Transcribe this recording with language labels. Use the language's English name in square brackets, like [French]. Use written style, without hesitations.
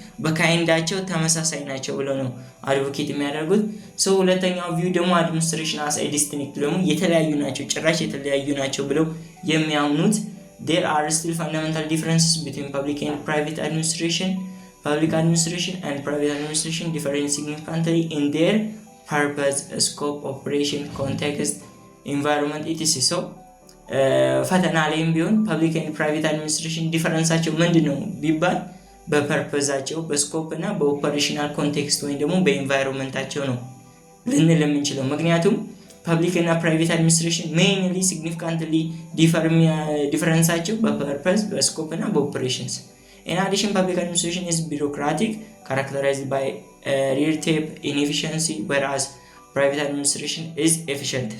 [Amharic] በካይንዳቸው ተመሳሳይ ናቸው ብለው ነው አድቮኬት የሚያደርጉት። ሶ ሁለተኛው ቪው ደግሞ አድሚኒስትሬሽን አስ ኤ ዲስቲንክት ደግሞ የተለያዩ ናቸው፣ ጭራሽ የተለያዩ ናቸው ብለው የሚያምኑት [English] there are still fundamental differences between public and private administration. Public administration and private administration differ significantly in their purpose, scope, operation, context, environment, etc. [Amharic] So ፈተና ላይም ቢሆን ፐብሊክ ኤንድ ፕራይቬት አድሚኒስትሬሽን ዲፈረንሳቸው ምንድነው ቢባል በፐርፐዛቸው፣ በስኮፕ እና በኦፐሬሽናል ኮንቴክስት ወይም ደግሞ በኤንቫይሮንመንታቸው ነው ልንል የምንችለው። ምክንያቱም ፐብሊክ እና ፕራይቬት አድሚኒስትሬሽን ሜይንሊ ሲግኒፊካንትሊ ዲፈረንሳቸው በፐርፐዝ፣ በስኮፕ እና በኦፐሬሽንስ። [English] In addition, public administration is bureaucratic, characterized by red tape, inefficiency, whereas private administration is efficient.